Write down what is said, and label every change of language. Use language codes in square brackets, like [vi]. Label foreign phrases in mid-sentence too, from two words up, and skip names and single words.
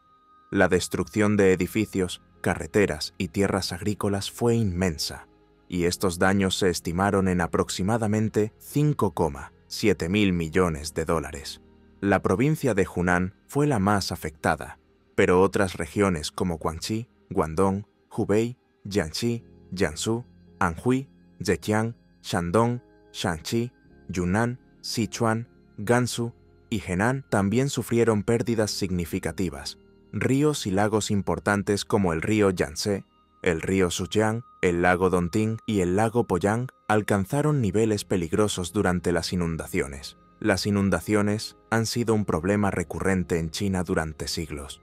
[es] La destrucción de edificios, carreteras y tierras agrícolas fue inmensa, y estos daños se estimaron en aproximadamente 5,7 mil millones de dólares. La provincia de Hunan fue la más afectada, pero otras regiones como Guangxi, Guangdong, Hubei, Jiangxi, Jiangsu, Anhui, Zhejiang, Shandong, Shanxi, Yunnan, Sichuan, Gansu y Henan también sufrieron pérdidas significativas. Ríos y lagos importantes como el río Yangtze, el río Sujiang, el lago Dongting y el lago Poyang alcanzaron niveles peligrosos durante las inundaciones. Las inundaciones han sido un problema recurrente en China durante siglos.